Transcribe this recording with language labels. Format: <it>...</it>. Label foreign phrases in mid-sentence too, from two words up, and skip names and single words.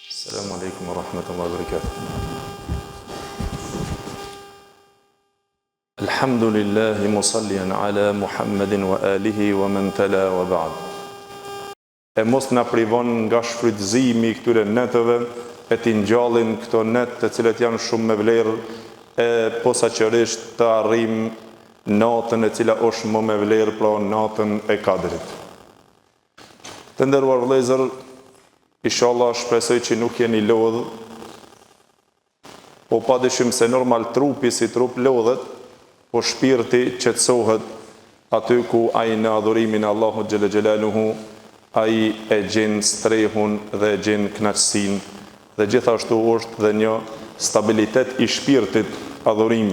<ar>السلام عليكم ورحمة الله وبركاته. الحمد لله مصليا على محمد وآله ومن تلا وبعد.</ar> <sq>E mos na privon nga shfrytëzimi i këtyre netëve, e t'i ngjallin këto net të cilët janë shumë me vlerë, e posaçërisht të arrim natën e cila është më me vlerë, pra natën e Kadrit. Të nderuar vëllezër, inshallah shpresoj që nuk jeni lodh, po padyshim se normal trupi si trup lodhet, po shpirti qetësohet aty ku ai në adhurimin e Allahut</sq> <ar>جل جلاله</ar> <sq>ai e gjen strehun dhe e gjen kënaqësinë, dhe gjithashtu është dhe një stabilitet i shpirtit adhurimi.</sq>